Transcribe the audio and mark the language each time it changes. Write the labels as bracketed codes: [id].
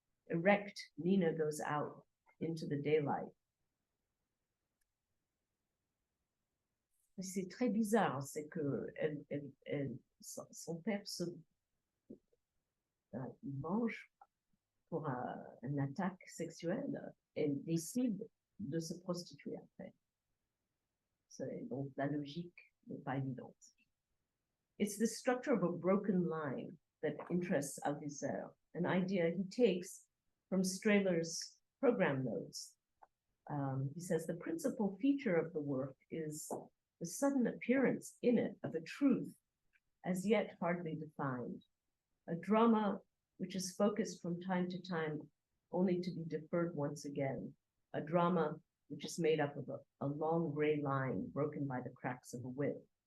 [en] Erect, Nina goes out into the daylight. [fr] C'est très bizarre, c'est que son père mange pour une attaque sexuelle et décide de se prostituer après. Donc la logique n'est pas évidente. [en] It's the structure of a broken line that interests Althusser, an idea he takes from Strehler's program notes. He says the principal feature of the work is the sudden appearance in it of a truth as yet hardly defined, a drama which is focused from time to time only to be deferred once again, a drama which is made up of a long gray line broken by the cracks of a whip.